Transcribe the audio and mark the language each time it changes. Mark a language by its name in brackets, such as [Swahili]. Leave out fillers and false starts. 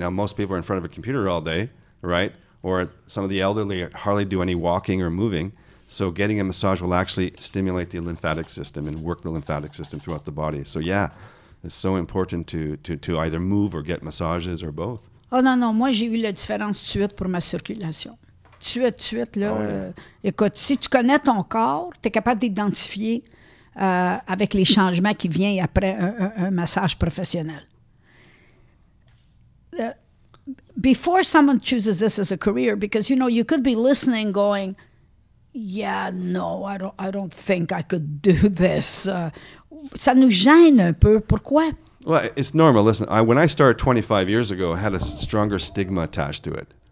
[English] Now, most people are in front of a computer all day, right? Or some of the elderly hardly do any walking or moving. So getting a massage will actually stimulate the lymphatic system and work the lymphatic system throughout the body. So yeah, it's so important to either move or get massages or both. [French] Oh non, moi j'ai vu la différence tout de suite pour ma circulation. Tout de suite, là. Écoute, si tu connais ton corps, tu es capable d'identifier avec les changements qui viennent après un massage professionnel. [English] Before someone chooses this as a career, because you could be listening going, yeah, no, I don't think I could do this. [French] Ça nous gêne un peu. Pourquoi? [English] Well, it's normal. Listen, when I started 25 years ago, I had a stronger stigma attached to it.